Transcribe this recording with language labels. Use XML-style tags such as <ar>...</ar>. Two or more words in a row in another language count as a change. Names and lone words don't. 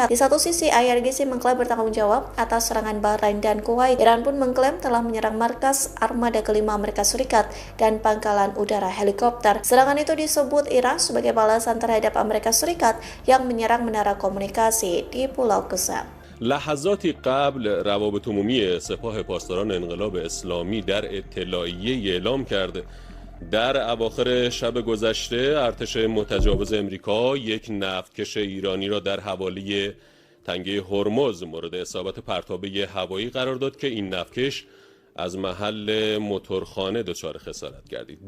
<id>Di satu sisi, IRGC mengklaim bertanggung jawab atas serangan Bahrain dan Kuwait. Iran pun mengklaim telah menyerang markas armada kelima Amerika Serikat dan pangkalan udara helikopter. Serangan itu disebut Iran sebagai balasan terhadap Amerika Serikat yang menyerang menara komunikasi di Pulau Qesam.</id> <fa>لحظاتی قبل روابط عمومی سپاه پاسداران انقلاب اسلامی در اطلاعیه اعلام کرد در اواخر شب گذشته ارتش متجاوز امریکا یک نفتکش ایرانی را در حوالی تنگه هرمز مورد اصابت پرتابه هوایی قرار داد که این نفتکش از محل موتورخانه دچار خسارت گردید.</fa>